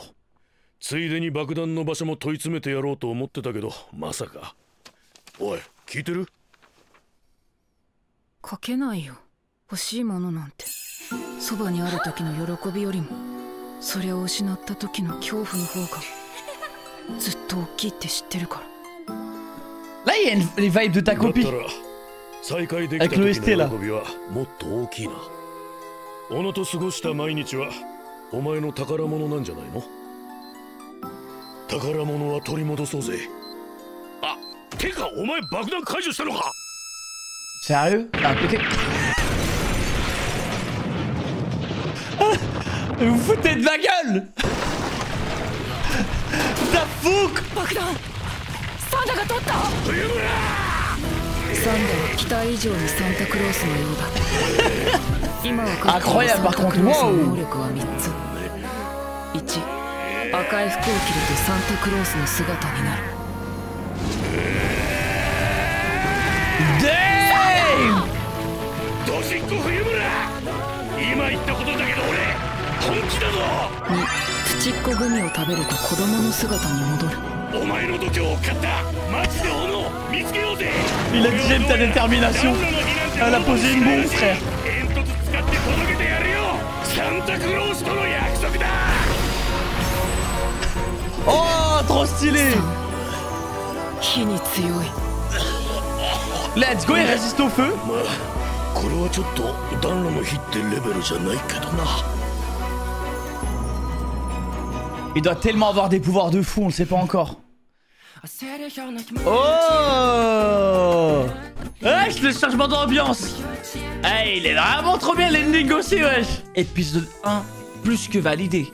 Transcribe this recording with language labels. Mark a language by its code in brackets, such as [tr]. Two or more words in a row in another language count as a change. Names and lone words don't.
[ja] ついでに爆弾の場所も問い詰めてやろうと思ってたけど、まさか。おい、聞いてる？書けないよ。欲しいものなんてそばにある時の喜びよりもそれを失った時の恐怖の方がずっと大きいって知ってるから。 [fr] Là, il y a les vibes de ta [ja] だった [fr] copie. [ja] ら再会できた時の喜びはもっと大きいな。小野と過ごした毎日はお前の宝物なんじゃないの？宝物は取り戻そうぜ。あ、てかお前爆弾解除したのか？ [fr] Sérieux? Ah, ok. Vous vous foutez de ma gueule! [en] The fuck! [ja] 爆弾サンタが取った。サンダは期待以上にサンタクロースのようだ。今はサンタクロースの能力は3つ。1、赤い服を着るとサンタクロースの姿になる。ドジっ子冬村、今言ったことだけど俺本気だぞ。 2、プチッコグミを食べると子供の姿に戻る。お前の度胸を買ったマジで小野見つけようぜ。 [fr] Il a dit j'aime ta détermination. Elle a posé une bombe, frère. [ja] 煙突使って届けてやるよ。サンタクロースとの約束だ。 [fr] Oh, trop stylé! [ja] 火に強い。 [en] Let's go, [fr] il résiste au feu. [ja] まあこれはちょっと暖炉の火ってレベルじゃないけどな。 [fr] Il doit tellement avoir des pouvoirs de fou, on le sait pas encore. Oh wesh, le changement d'ambiance. Hey, il est vraiment trop bien l'ending aussi, wesh. Épisode 1, plus que validé.